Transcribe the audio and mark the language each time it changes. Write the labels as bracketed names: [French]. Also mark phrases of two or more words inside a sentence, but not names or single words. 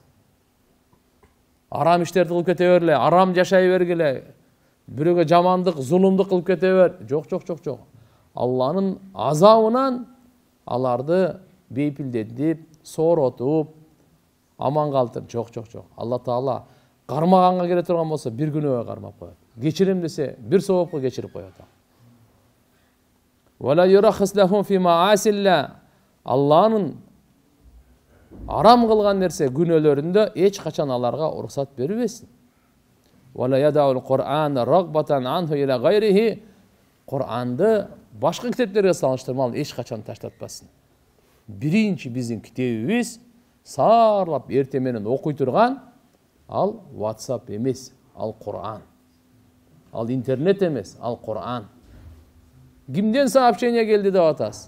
[Kyrgyz] Арам иштерди кылып кете берле, арам жашай бергиле, бирөөгө жамандык, зулумдук кылып кете бер. Жок. Алланын азабынан аларды бейпилдетип, сооротуп, аман калтырып. Жок. Алла Таала кармаганга келе турган болсо бир күнөөгө кармап коет. Кечирим десе бир соопко кечирип коет. [Arabic] ولا يرخص لهم في معاصي الله. [Kyrgyz] Алланын арам кылган нерсе күнөөлөрүндө эч качан аларга уруксат бербесин. [Arabic] ولا يدع القرآن رغبة عنه إلى غيره. [Kyrgyz] Кур'анды башка китептерге салыштырмалып эч качан таштатпасын. Биринчи биздин китебибиз саарлап эрте менен окуй турган ал WhatsApp эмес, ал Кур'ан. Ал интернет эмес, ал Кур'ан. Кимден сообщение келди деп атасыз?